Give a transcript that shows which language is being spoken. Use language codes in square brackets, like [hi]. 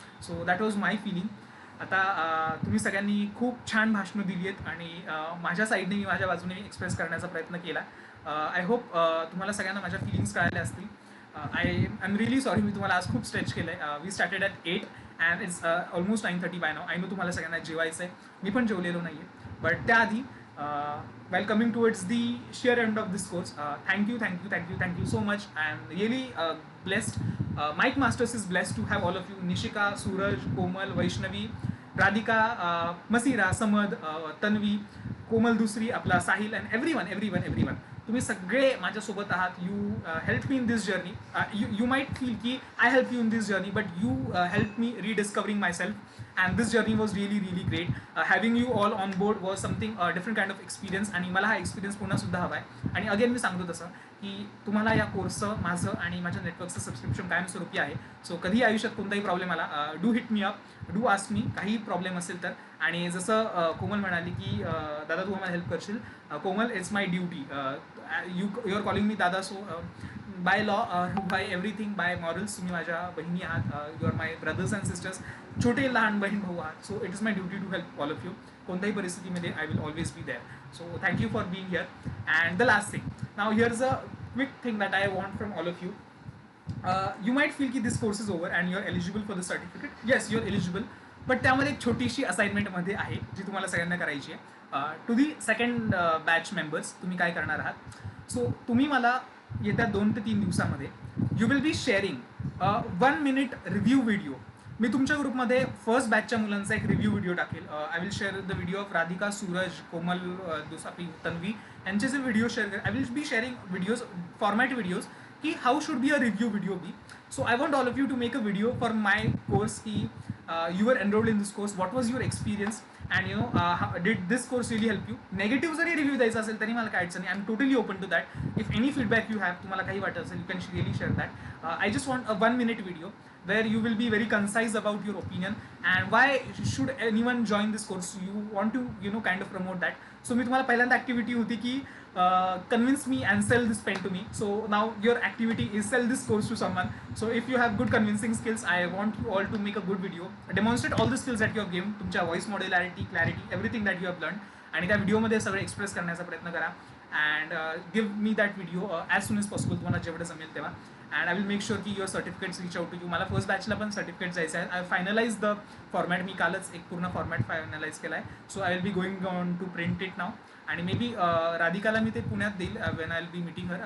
[en] So that was my feeling. [mr] आता तुम्ही सगळ्यांनी खूप छान भाषणं दिली आहेत आणि माझ्या साईडने मी माझ्या बाजूने एक्सप्रेस करण्याचा प्रयत्न केला. [en] I hope [mr] तुम्हाला सगळ्यांना माझ्या फिलिंग्स कळाल्या असतील. [en] I am really sorry [mr] मी तुम्हाला आज खूप स्ट्रेच केलं आहे. [en] We started at 8 and it's almost 9:30 by now. I know [mr] तुम्हाला सगळ्यांना जेवायचं आहे, मी पण जेवलेलो नाही आहे. [en] but [mr] त्याआधी [en] while coming towards the sheer end of this course, thank you so much. I am really blessed. Mike Masters is blessed to have all of you: Nishika, Suraj, Komal, Vaishnavi, Radhika, Masira, Samad, Tanvi, Komal Dusri, आपला Sahil, and everyone. [mr] तुम्ही सगळे माझ्यासोबत आहात. [en] You help me in this journey. You might feel [mr] की [en] I help you in this journey, but you help me rediscovering my self. And this journey was really great. Having you all on board was something different kind of experience. [mr] आणि मला हा experience पुन्हा हवा आहे. आणि again मी सांगतो तसं की तुम्हाला या कोर्सचं माझं आणि माझ्या नेटवर्कचं सबस्क्रिप्शन कायमस्वरूपी आहे. सो कधी आयुष्यात कोणताही प्रॉब्लेम आला, [en] do hit me up, do ask me, [mr] काही प्रॉब्लेम असेल तर. आणि जसं कोमल म्हणाली की दादा तू आम्हाला हेल्प करशील. [en] Komal, it's my duty. You are calling me दादा. So by law, by everything, by morals [mr] तुम्ही माझ्या बहिणी आहात. [en] you are my brothers and sisters, [mr] छोटे लहान बहीण भाऊ आहात. [en] So it is my duty to help all of you. [mr] कोणत्याही परिस्थितीमध्ये [en] I will always be there. So thank you for being here. And the last thing, now here's a quick thing that I want from all of you. You might feel [mr] की [en] this course is over and you're eligible for the certificate. Yes, you're eligible. [mr] But त्यामध्ये एक छोटीशी असाइनमेंटमध्ये आहे जी तुम्हाला सगळ्यांना करायची आहे. [en] to the second batch members [mr] तुम्ही काय करणार आहात. [en] so [mr] तुम्ही मला येत्या 2 ते 3 दिवसामध्ये [en] You will be sharing 1 minute review video. [mr] मी तुमच्या ग्रुपमध्ये फर्स्ट बॅचच्या मुलांचा एक रिव्ह्यू व्हिडिओ टाकेल. [en] I will share the video of Radhika, Suraj, Komal, दुसापी, तन्वी [mr] यांचे जे व्हिडिओ शेअर करेल. [en] I will be sharing videos, format videos की how should be a review video be. So I want all of you to make a video for my course [mr] की [en] you were enrolled in this course, what was your experience, and you know did this course really help you. Negative [mr] जरी review द्यायचा असेल तरी मला काय अडचण नाही. [en] I am totally open to that. If any feedback you have, [mr] तुम्हाला काही वाटत असेल, [en] You can really share that. I just want a 1 minute video where you will be very concise about your opinion and why should anyone join this course. You want to kind of promote that. So [mr] मी तुम्हाला पहिल्यांदा activity होती की [en] convince me and sell this pen to me. So now your activity is sell this course to someone. So if you have good convincing skills, I want you all to make a good video, demonstrate all the skills that you have given, [mr] तुमच्या [en] voice modularity, clarity, everything that you have learned. [mr] आणि त्या व्हिडिओमध्ये सगळं express करण्याचा प्रयत्न करा. [en] and give me that video as soon as possible, [mr] तुम्हाला जेवढं जमेल तेव्हा. [en] And I will make sure की your certificates reach out to you. [mr] मला फर्स्ट बॅचला पण सर्टिफिकेट जायचं आहे. [en] I finalize the format. [mr] मी कालच एक पूर्ण फॉर्मॅट फायनलाइज केला आहे. [en] So I will be going on to print it now. [mr] आणि मे बी राधिकाला मी ते पुण्यात देईल [en] When I will be meeting her.